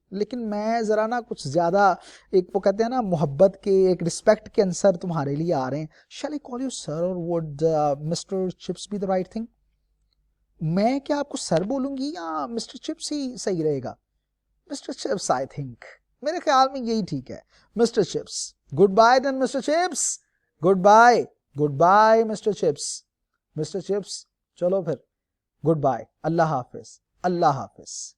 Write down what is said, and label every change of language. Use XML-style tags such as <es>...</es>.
<ur>لیکن میں ذرا نا کچھ زیادہ ایک وہ کہتے ہیں نا محبت کے, ایک رسپیکٹ کے انصر تمہارے لیے آ رہے ہیں.</ur> <en>Shall I call you sir, or would Mr. Chips be the right thing?</en> <ur>میں کیا آپ کو سر بولوں گی یا مسٹر چپس ہی صحیح رہے گا؟ Mister chips</ur> <en>I think.</en> <ur>میرے خیال میں یہی ٹھیک ہے.</ur> <en>Mr Chips. Goodbye then Mr Chips. Goodbye. Goodbye Mr Chips.</en> <ur>Mister chips چلو پھر گڈ بائی, اللہ حافظ, اللہ حافظ.</ur>